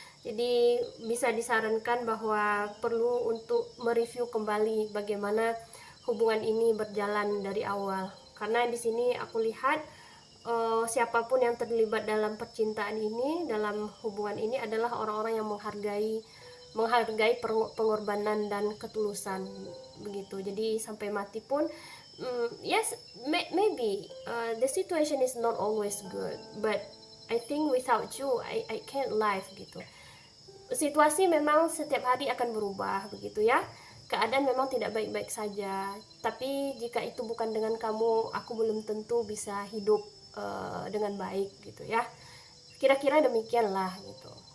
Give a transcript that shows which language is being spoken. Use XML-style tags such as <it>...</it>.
<id>Jadi bisa disarankan bahwa perlu untuk mereview kembali bagaimana hubungan ini berjalan dari awal. Karena di sini aku lihat siapapun yang terlibat dalam percintaan ini, dalam hubungan ini adalah orang-orang yang menghargai pengorbanan dan ketulusan begitu. Jadi sampai mati pun</id> <en>yes, maybe the situation is not always good, but I think without you I can't live</en> <id>gitu. Situasi memang setiap hari akan berubah begitu ya, keadaan memang tidak baik-baik saja, tapi jika itu bukan dengan kamu, aku belum tentu bisa hidup dengan baik gitu ya, kira-kira demikianlah gitu.</id>